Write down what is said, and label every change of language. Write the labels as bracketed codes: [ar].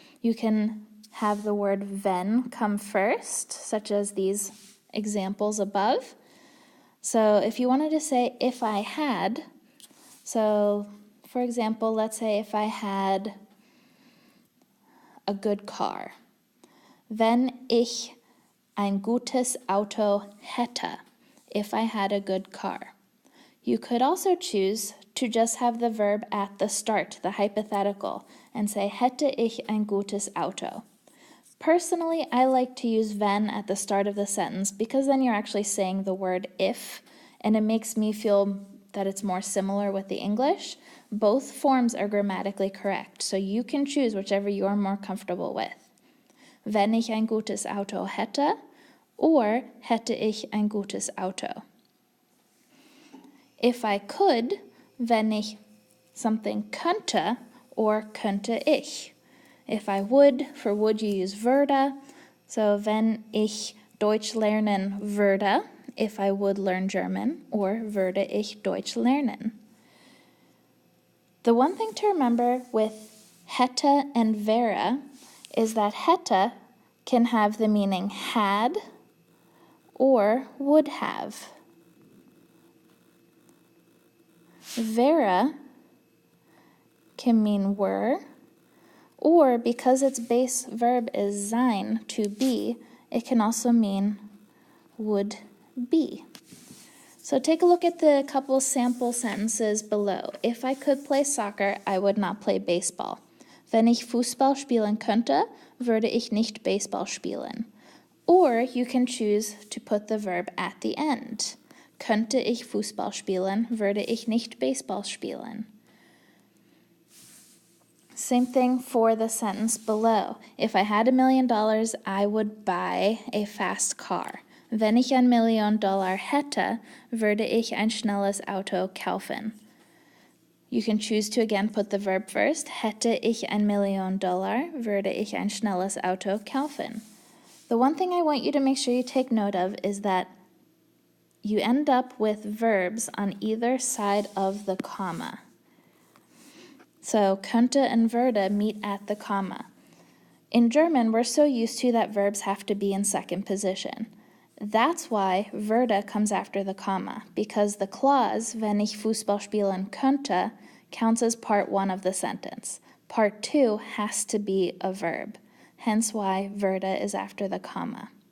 [en] You can have the word wenn come first, such as these examples above. So if you wanted to say if I had, so for example, let's say if I had a good car. [de] Wenn ich ein gutes Auto hätte, [en] if I had a good car. You could also choose to just have the verb at the start, the hypothetical, and say [de] hätte ich ein gutes Auto. [en] Personally, I like to use wenn at the start of the sentence because then you're actually saying the word if, and it makes me feel that it's more similar with the English. Both forms are grammatically correct, so you can choose whichever you're more comfortable with. [de] Wenn ich ein gutes Auto hätte, or hätte ich ein gutes Auto. [en] If I could, [de] wenn ich [en] something könnte, or [de] könnte ich. [en] If I would, for would you use würde, so [de] wenn ich Deutsch lernen würde, [en] if I would learn German, or [de] würde ich Deutsch lernen. [en] The one thing to remember with hätte and wäre is that hätte can have the meaning had or would have. Wäre can mean were, or because its base verb is sein, to be, it can also mean would be. So take a look at the couple sample sentences below. If I could play soccer, I would not play baseball. [de] Wenn ich Fußball spielen könnte, würde ich nicht Baseball spielen. [en] Or you can choose to put the verb at the end. [de] Könnte ich Fußball spielen, würde ich nicht Baseball spielen. [en] Same thing for the sentence below. If I had $1 million, I would buy a fast car. [de] Wenn ich $1 Million hätte, würde ich ein schnelles Auto kaufen. [en] You can choose to again put the verb first. [de] Hätte ich $1 Million, würde ich ein schnelles Auto kaufen. [en] The one thing I want you to make sure you take note of is that you end up with verbs on either side of the comma. So könnte and würde meet at the comma. In German, we're so used to that verbs have to be in second position. That's why würde comes after the comma, because the clause, [de] wenn ich Fußball spielen könnte, [en] counts as part 1 of the sentence. Part 2 has to be a verb, hence why würde is after the comma.